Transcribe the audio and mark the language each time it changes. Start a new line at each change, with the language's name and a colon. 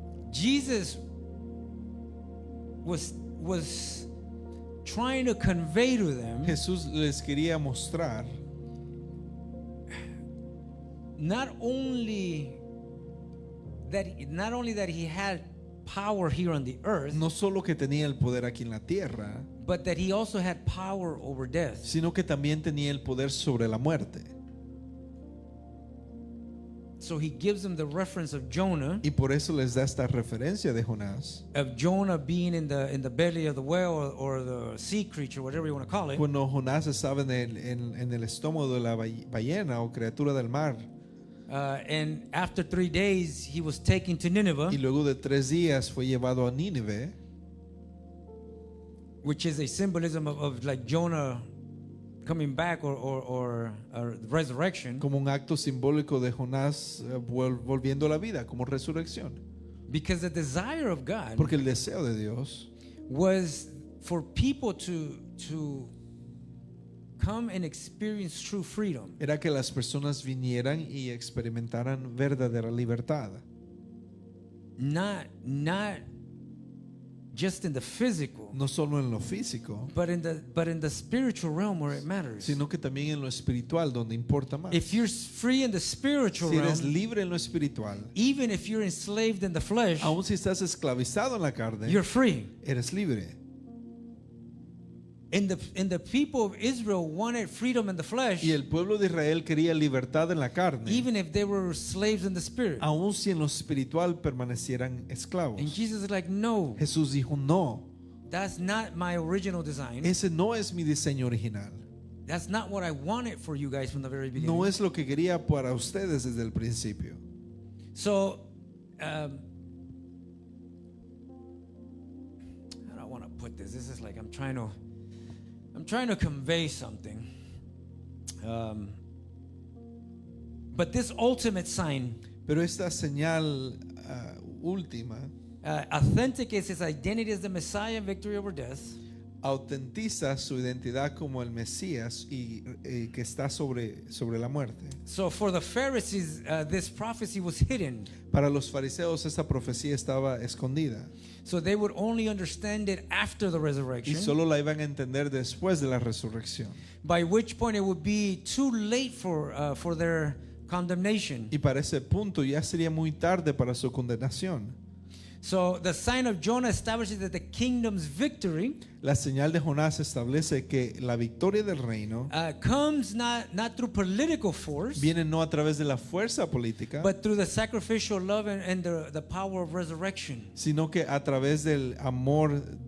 English: Jesus was trying to convey to them
Spanish: Jesús les quería mostrar
English: not only that he had power here on the earth,
Spanish: no solo que tenía el poder aquí en la tierra,
English: but that he also had power over death.
Spanish: sino que también tenía el poder sobre la muerte.
English: So he gives them the reference of Jonah,
Spanish: Y por eso les da esta referencia de Jonás.
English: of Jonah being in the belly of the whale or the sea creature, whatever you want to call it.
Spanish: Cuando Jonás estaba en el estómago de la ballena o criatura del mar,
English: And after 3 days, he was taken to Nineveh,
Spanish: y luego de 3 días fue llevado a Nínive,
English: which is a symbolism of like Jonah coming back or resurrection,
Spanish: como un acto simbólico de Jonás volviendo a la vida, como resurrección.
English: because the desire of God
Spanish: Porque el deseo de Dios
English: was for people to come and experience true freedom,
Spanish: era que las personas vinieran y experimentaran verdadera libertad.
English: not just in the physical,
Spanish: No solo en lo físico,
English: but in the spiritual realm where it matters.
Spanish: sino que también en lo espiritual, donde importa más.
English: If you're free in the spiritual
Spanish: Si eres
English: realm,
Spanish: libre en lo espiritual,
English: even if you're enslaved in the flesh,
Spanish: aun si estás esclavizado en la carne,
English: you're free.
Spanish: eres libre.
English: And the people of Israel wanted freedom in the flesh,
Spanish: Y el pueblo de Israel quería libertad en la carne,
English: even if they were slaves in the spirit.
Spanish: aun si en lo espiritual permanecieran esclavos.
English: And Jesus is like, no,
Spanish: Jesús dijo, no,
English: that's not my original design.
Spanish: ese no es mi diseño original.
English: That's not what I wanted for you guys from the very beginning.
Spanish: No es lo que quería para ustedes desde el principio.
English: So, how do I want to put this? This is like I'm trying to convey something. But this ultimate sign
Spanish: Pero esta señal última
English: authenticates his identity as the Messiah and victory over death.
Spanish: autentiza su identidad como el Mesías y que está sobre la muerte.
English: So for the Pharisees, this prophecy was hidden.
Spanish: Para los fariseos esta profecía estaba escondida
English: So they would only understand it after the
Spanish: y
English: resurrection,
Spanish: solo la iban a entender después de la resurrección.
English: by which point it would be too late for their condemnation.
Spanish: Y para ese punto ya sería muy tarde para su condenación.
English: So the sign of Jonah establishes that the kingdom's victory
Spanish: La señal de Jonás establece que la victoria del reino
English: comes not through political force,
Spanish: viene no a través de la fuerza política,
English: but through the sacrificial love and the power of resurrection.
Spanish: sino que a través del amor